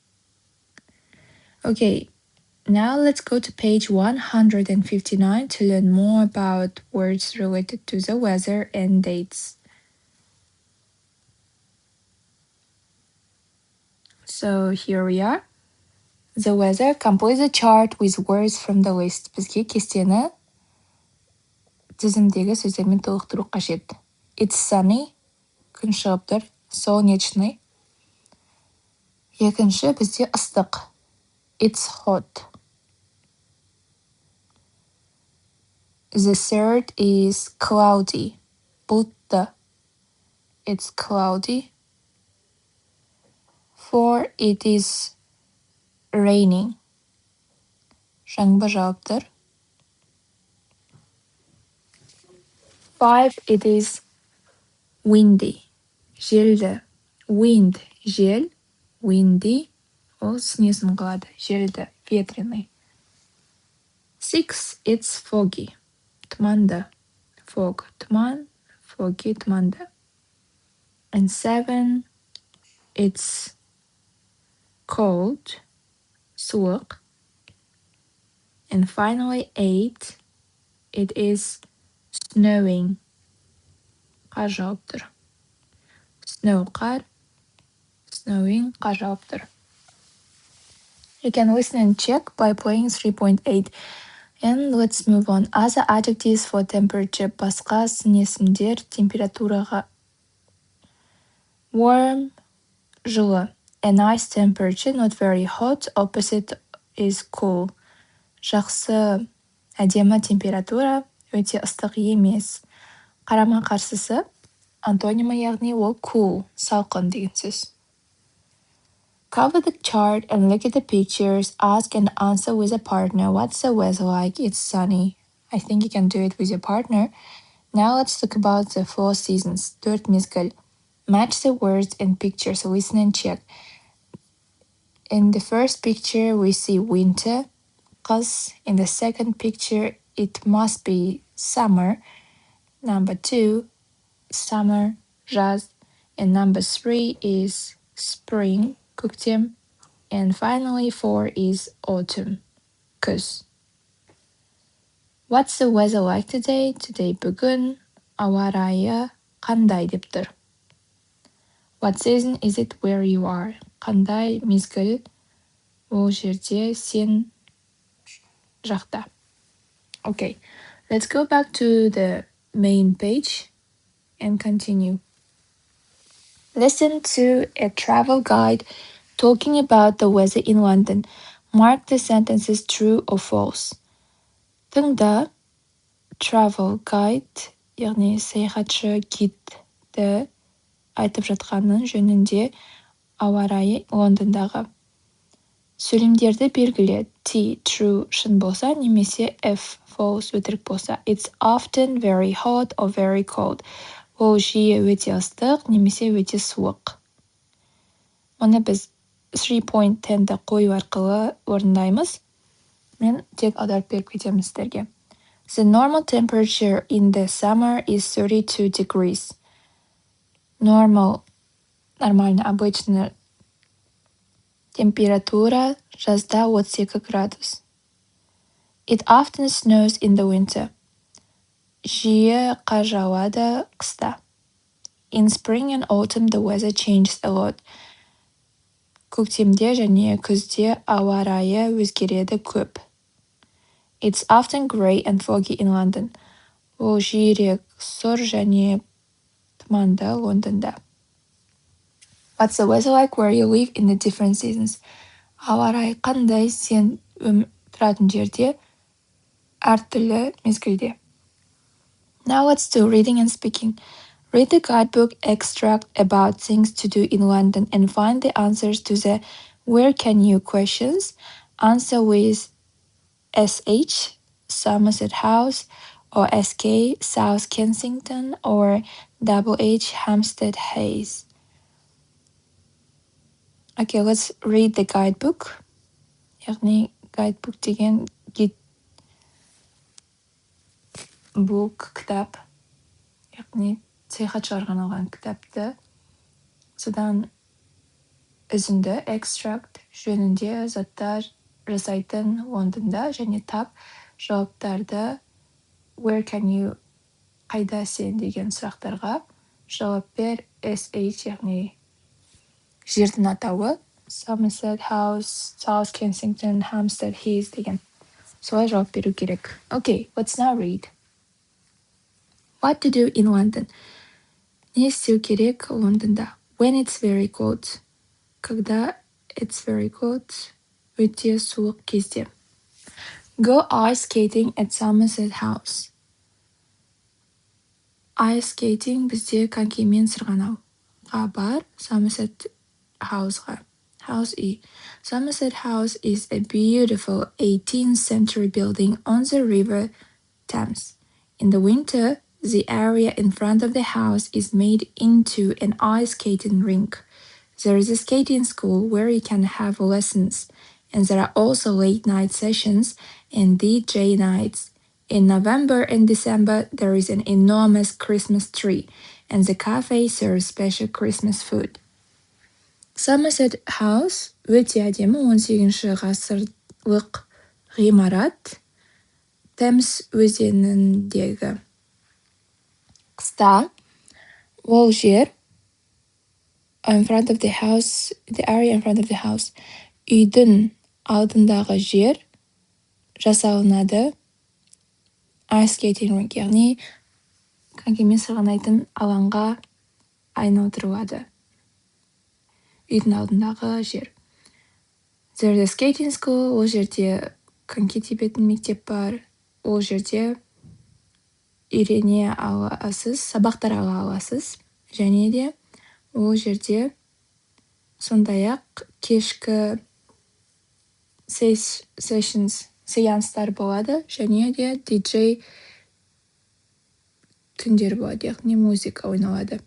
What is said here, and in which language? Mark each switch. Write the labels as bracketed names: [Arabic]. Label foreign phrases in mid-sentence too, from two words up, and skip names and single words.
[English] Okay, now let's go to page 159 to learn more about words related to the weather and dates. So here we are. The weather, complete the chart with words from the list. [Kazakh] Бізге кестені тізімдегі сөздермен толықтыру қажет. [English] It's sunny, [Kazakh] күн шығып тұр, солнечный. Екінші бізде ыстық. [English] It's hot. The third is cloudy, бұлтты. It's cloudy. 4, it is raining. [Kazakh] Жаңбыр жауып тұр. 5, [English] it is windy. [Kazakh] Желді. Wind, жел. Windy, ол снесін қылады. [English] Желді, ветреный. 6, it's foggy. [Kazakh] Тұманды. Fog, тұман. Foggy, тұманды. [English] And 7, it's cold. [Kazakh] Суық. [English] And finally 8, it is snowing. [Kazakh] Қар жауып тұр. Snow, қар. Snowing, қар жауып тұр. [English] You can listen and check by playing 3.8. And let's move on. Other adjectives for temperature. [Kazakh] Басқа сын есімдер температураға. [English] Warm, жылы. A nice temperature, not very hot. Opposite is cool. [Kazakh] Жақсы, әдемі температура, өте ыстық емес. Қарама қарсысы, антонимы, яғни ол cool, салқын деген сөз. [English] Cover the chart and look at the pictures. Ask and answer with a partner. What's the weather like? It's sunny. I think you can do it with your partner. Now let's talk about the 4 seasons. [Kazakh] 4 мезгіл. [English] Match the words and pictures. Listen and check. In the first picture, we see winter. [Kazakh] Қыс. [English] In the second picture, it must be summer. Number 2, summer, жаз. And number 3 is spring, көктем. And finally 4 is autumn, күз. What's the weather like today? [Kazakh] Today бүгін ауа райы қандай деп тұр. [English] What season is it where you are? [Kazakh] Қандай мезгіл ол жерде сен жақта. [English] Okay, Let's go back to the main page and continue. Listen to a travel guide talking about the weather in London. Mark the sentences true or false. Тыңда travel guide, [Kazakh] яғни саяхатшы гидті айтып жатқанның жөнінде ауа райы Лондондағы. Сөйлемдерді белгіле. T true шын болса, немесе F false өтірік болса. [English] It's often very hot or very cold. [Kazakh] Ол жиі өте ыстық, немесе өте суық. Оны біз 3.10-ді қою арқылы орындаймыз. Мен тек аударып беріп кетемін сіздерге. [English] The normal temperature in the summer is 32 degrees. [Russian] Нормально, обычно [Kazakh] температура жазда 32 градус. [English] It often snows in the winter. [Kazakh] Жиі қар жауады қыста. [English] In spring and autumn the weather changes a lot. [Kazakh] Көктемде және күзде ауа райы өзгереді көп. [English] It's often grey and foggy in London. [Kazakh] Ол жиірек сұр және тұманды Лондонда. [English] What's the weather like where you live in the different seasons? [Kazakh] Ауа райы қандай сен тұратын жерде әртүрлі мезгілде. [English] Now let's do reading and speaking. Read the guidebook extract about things to do in London and find the answers to the where can you questions. Answer with SH, Somerset House, or SK, South Kensington, or WH, Hampstead Hayes. Okay, let's read the guidebook. [Kazakh] яғни guidebook деген гид book кітап, яғни саяхатшыларға арналған кітапты. Содан үзінді extract жөнінде заттар жасайтын Лондонда, және тап жауаптарды [English] where can you [Kazakh] қайда сен деген сұрақтарға жауап бер. SH яғни жердің атауы, Somerset House, South Kensington, Hampstead Heath деген. Солай жауап беру керек. [English] Okay, let's now read. What to do in London? [Kazakh] Не істеу керек Лондонда? [English] When it's very cold. Когда it's very cold, [Kazakh] өте суық кезде. [English] Go ice skating at Somerset House. Ice skating [Kazakh] бізде конькимен сырғанауға бар. Somerset Houseға. House E. [English] Somerset House is a beautiful 18th century building on the River Thames. In the winter, the area in front of the house is made into an ice skating rink. There is a skating school where you can have lessons, and there are also late night sessions and DJ nights. In November and December, there is an enormous Christmas tree, and the cafe serves special Christmas food. [Kazakh] Somerset House өте әдемі 18-ші ғасырлық ғимарат. Темз өзеніндегі. Қыста ол жер [English] in front of the house, the area in front of the house, [Kazakh] үйдің алдындағы жер жасалынады [English] ice skating rink, [Kazakh] яғни конькимен сырғанайтын алаңға айналдырылады. Үйдің алдындағы жер. [English] There's a skating school, [Kazakh] ол жерде коньки тебетін мектеп бар. Ол жерде үйрене аласыз, сабақтар ала аласыз. Және де ол жерде сондай-ақ кешкі сеанстар болады, және де диджей түндер болады, яғни музыка ойналады.